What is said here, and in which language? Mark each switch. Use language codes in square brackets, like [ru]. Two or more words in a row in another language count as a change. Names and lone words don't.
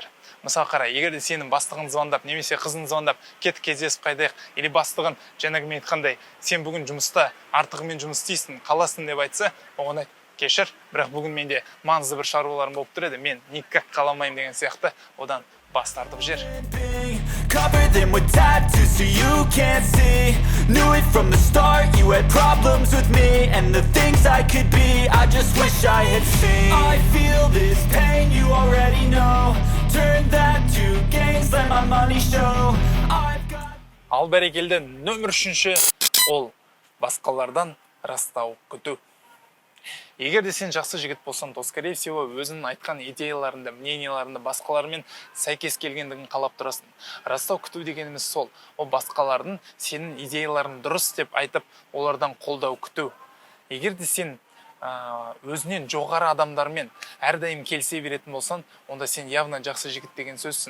[kk] Мысалы қара, егер де сенің бастығын звондап, немесе қызын звондап, кет кездесіп қайдайық, или бастығын жаңағы мен айтқандай, сен бүгін жұмыста артығымен жұмыс істейсің, қаласың деп айтса, оған айт, кешір, бірақ бүгін менде маңызды бір шаруаларым болып тұр еді, мен никак қаламайым деген сияқты одан бас тартып жер. [en] Cover them with tattoos so you can't see. Knew it from the start, you had problems with me and the things I could be, I just wish I had seen. I feel this pain, you already know. Turn that to gains, let my money show. [kk] Ал бәрекелді, нөмір үшінші, ол басқалардан растау күту. Егер де сен жақсы жігіт болсаң, [ru] то скорее всего [kk] өзінің айтқан идеяларында, мненияларында басқалармен сәйкес келгендігін қалап тұрасың. Растау күту дегеніміз сол. Ол басқалардың сенің идеяларын дұрыс деп айтып, олардан қолдау күту. Егер де сен өзінен жоғары адамдармен әрдайым келісе беретін болсан, онда сен явно жақсы жігіт деген сөзсің.